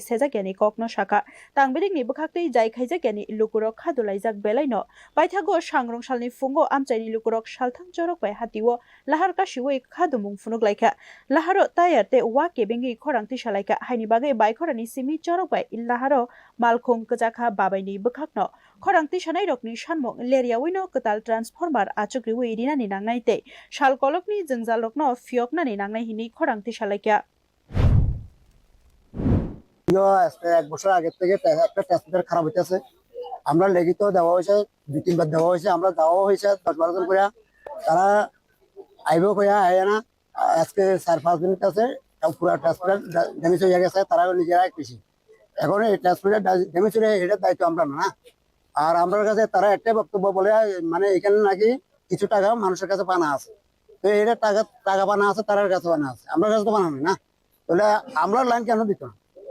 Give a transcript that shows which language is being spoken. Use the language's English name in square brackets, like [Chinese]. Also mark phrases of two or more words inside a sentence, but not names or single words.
[Kok Borok] sejakeni kokno saka tangbedekni bukhaktei jai khaijakeni lukurok khadulaijak belaino baithago sangrongsalni fungo amchaini lukurok salthang jorok bai hatiwo lahar ka siwei khadumung funuklaika laharo tayarte wa kebengi khorangti salaika haini bagai baikhorani simi jorok bai laharo malkhung kjaka babaini bukhakno khorangti sanai rokni sanmung leriawino ketal transformer achukriwi rinani nangnai tei salkolokni jungjal rokno fioknani nangnai hini khorangti salaika [Bangla] এক বছর আগে থেকে একটা ট্রান্সমিটার খারাপ হইতেছে আমরা লিখিত দেওয়া হয়েছে 2-3 বার দেওয়া হয়েছে আমরা দেওয়া হয়েছে 10-12 জন করে তারা আইবো কইয়া আয় না আজকে 4-5 দিন আছে পুরো ট্রান্সমিটার ড্যামেজ হয়ে গেছে তারা নিজেরাই কৃষি এখন এই ট্রান্সমিটার ড্যামেজ হয়ে এটার দায়িত্ব আমরা না আর আমার কাছে তারা একটা বক্তব্য বলে মানে এখানে নাকি কিছু টাকা মানুষের কাছে পানা আছে তো এটা টাকা পানা আছে তার কাছে পানা আছে আমার কাছে তো পানা নেই না তাহলে আমরা লাইন কেন দিত না